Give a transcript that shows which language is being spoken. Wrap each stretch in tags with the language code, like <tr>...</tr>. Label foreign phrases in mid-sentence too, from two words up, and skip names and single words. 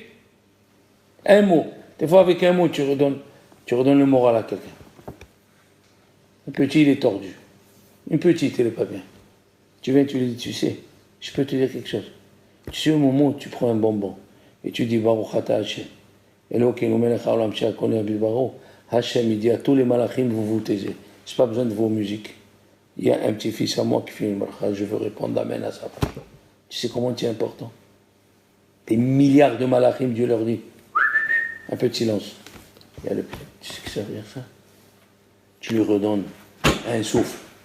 <fr>Un mot. Des fois, avec un mot, tu redonnes le moral à quelqu'un. Un petit, il est tordu. Une petite, elle n'est pas bien. Tu viens, tu lui dis, tu sais, je peux te dire quelque chose. Tu sais, au moment où tu prends un bonbon et tu dis,</fr> <he>ברוך אתה השם אלוקינו מלך העולם שהכל נהיה בדברו השם,</he> <fr>il dit à tous les malachim, vous vous taisez. Je n'ai pas besoin de vos musiques. Il y a un petit-fils à moi qui fait une bracha, je veux répondre amen à sa bracha. Tu sais comment c'est important? Des milliards de malachim, Dieu leur dit, un peu de silence. Il y a le... Tu sais que ça veut dire ça? Tu lui redonnes un souffle.</fr>